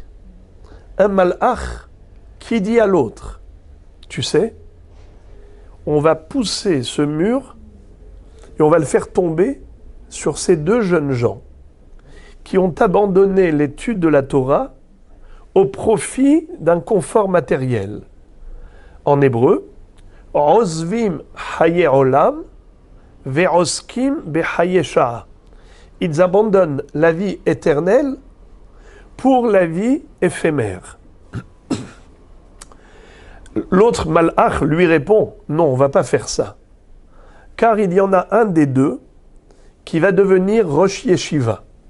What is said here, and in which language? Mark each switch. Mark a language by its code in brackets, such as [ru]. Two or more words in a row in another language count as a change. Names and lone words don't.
[fr] Un malach qui dit à l'autre, tu sais, on va pousser ce mur et on va le faire tomber sur ces deux jeunes gens qui ont abandonné l'étude de la Torah au profit d'un confort matériel. En hébreu, [he] עוזבים חיי עולם ועוסקים בחיי שעה. [fr] Ils abandonnent la vie éternelle pour la vie éphémère. L'autre malach lui répond, non, on ne va pas faire ça. Car il y en a un des deux qui va devenir [he] ראש ישיבה.